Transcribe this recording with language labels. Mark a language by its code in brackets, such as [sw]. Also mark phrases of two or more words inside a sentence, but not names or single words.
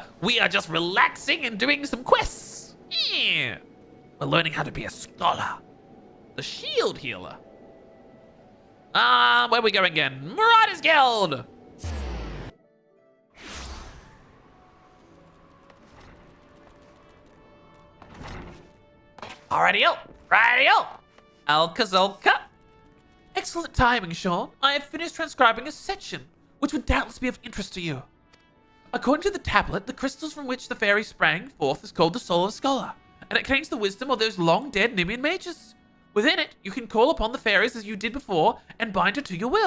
[en] We are just relaxing and doing some quests. Yeah. We're learning how to be a scholar. The shield healer. Where are we going again? Marauders Guild. Alrighty-o. Righty-o. Alka-Zolka. Excellent timing, Sean. I have finished transcribing a section, which would doubtless be of interest to you. According to the tablet, the crystals from which the fairy sprang forth is called the Soul of a Scholar, and it contains the wisdom of those long-dead Nimian mages. Within it, you can call upon the fairies as you did before, and bind her to your will.